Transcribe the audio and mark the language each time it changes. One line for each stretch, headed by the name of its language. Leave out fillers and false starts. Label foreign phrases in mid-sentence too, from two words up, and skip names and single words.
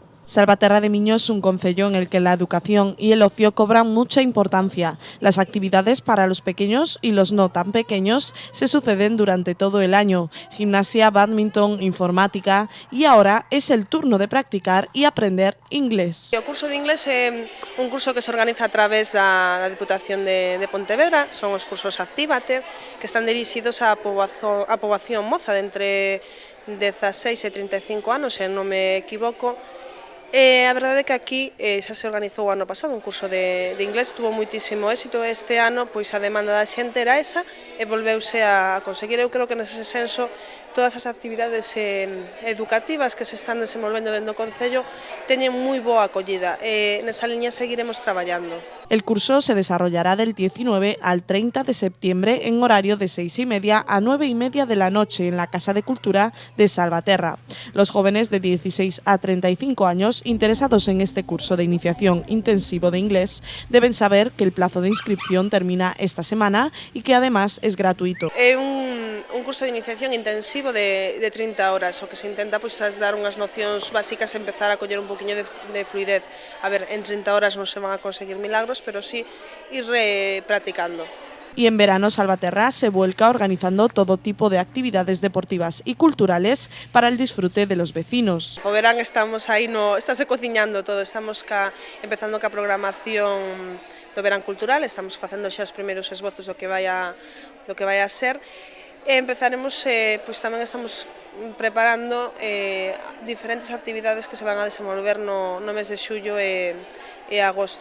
Spanish: Salvaterra de Miño es un concello en el que la educación y el ocio cobran mucha importancia. Las actividades para los pequeños y los no tan pequeños se suceden durante todo el año. Gimnasia, bádminton, informática y ahora es el turno de practicar y aprender inglés.
Galician: O curso de inglés é un curso que se organiza a través da Diputación de Pontevedra, son os cursos Actívate, que están dirixidos á poboación moza de entre 16 e 35 anos, se non me equivoco. A verdade é que aquí xa se organizou o ano pasado un curso de inglés, tuvo moitísimo éxito. Este ano pois a demanda da xente era esa e volveuse a conseguir. Eu creo que nese senso todas as actividades educativas que se están desenvolvendo dentro do Concello teñen moi boa acollida e nesa liña seguiremos traballando.
Spanish: El curso se desarrollará del 19 al 30 de septiembre en horario de 6:30 a 9:30 de la noche en la Casa de Cultura de Salvaterra. Los jóvenes de 16 a 35 años interesados en este curso de iniciación intensivo de inglés deben saber que el plazo de inscripción termina esta semana y que además es gratuito.
Galician: É un curso de iniciación intensivo de 30 horas, o que se intenta pois, dar unhas nocións básicas e empezar a coller un poquinho de fluidez. A ver, en 30 horas non se van a conseguir milagros, pero sí ir practicando.
Spanish: Y en verano Salvaterra se vuelca organizando todo tipo de actividades deportivas y culturales para el disfrute de los vecinos.
Galician: O verán estamos aí, estáse cociñando todo, estamos empezando ca programación do verán cultural, estamos facendo xa os primeiros esbozos do que vai a ser. E empezaremos, pois tamén estamos preparando diferentes actividades que se van a desenvolver no mes de xullo e agosto.